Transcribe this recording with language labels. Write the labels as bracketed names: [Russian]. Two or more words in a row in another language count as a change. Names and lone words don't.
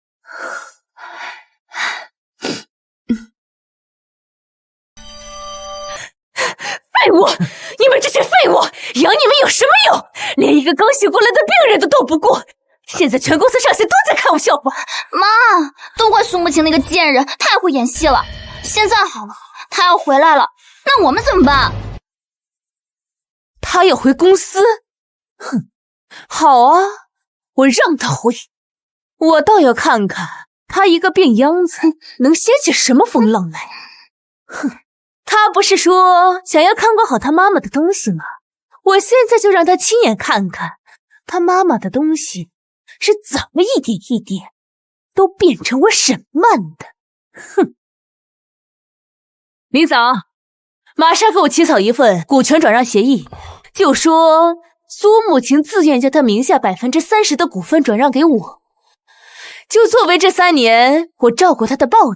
[Chinese] 廢物！你們這些廢物，養你們有什麼用？連一個剛醒過來的病人都鬥不過。現在全公司上下都在看我笑話。媽，都怪蘇慕晴那個賤人，太會演戲了。現在好了，她要回來了，那我們怎麼辦？她要回公司？哼，好啊，我讓她回。我倒要看看她一個病秧子能掀起什麼風浪來。哼，她不是說想要看管好她媽媽的東西嗎？我現在就讓她親眼看看她媽媽的東西是怎麼一點一點都變成我沈曼的。哼！林總，馬上給我起草一份股權轉讓協議，就說蘇慕晴自願將她名下30%的股份轉讓給我，就作為這3年我照顧她的報答。